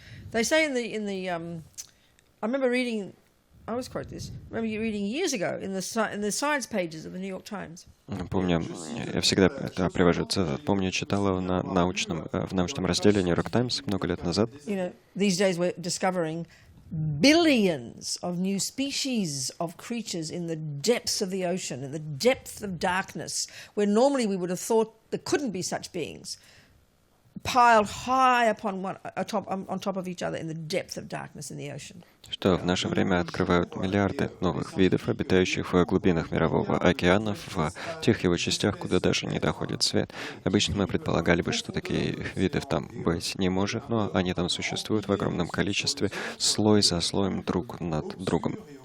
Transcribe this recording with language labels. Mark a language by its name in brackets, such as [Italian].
[English] They say in the I remember reading. I always quote this. I remember reading years ago in the science pages of the New York Times. [Russian] Помню, я всегда это привожу цитат. Помню, читала в научном разделе New York Times много лет назад. You know, these days we're discovering billions of new species of creatures in the depths of the ocean, in the depth of darkness, where normally we would have thought there couldn't be such beings, piled high on top of each other in the depth of darkness in the ocean. Что в наше время открывают миллиарды новых видов, обитающих в глубинах Мирового океана, в тех его частях, куда даже не доходит свет. Обычно мы предполагали бы, что такие видов там быть не может, но они там существуют в огромном количестве, слой за слоем друг над другом.